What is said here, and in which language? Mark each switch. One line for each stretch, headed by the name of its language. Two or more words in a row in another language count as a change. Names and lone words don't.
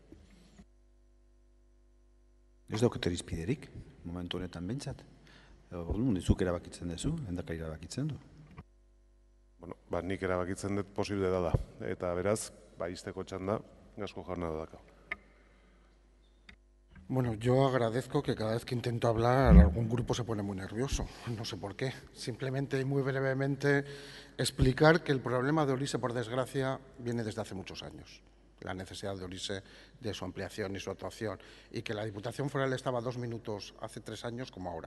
Basque: Ez daukete irizpiderik, momentu honetan behintzat? Zuk erabakitzen duzu, lehendakari erabakitzen du? Nik erabakitzen dut posible da. Eta beraz, izteko txanda, Gasco jauna daka.
Spanish: Bueno, yo agradezco que cada vez que intento hablar algún grupo se pone muy nervioso. No sé por qué. Simplemente y muy brevemente explicar que el problema de Olise, por desgracia, viene desde hace muchos años. La necesidad de Olise, de su ampliación y su actuación. Y que la Diputación Foral estaba 2 minutos hace 3 años como ahora.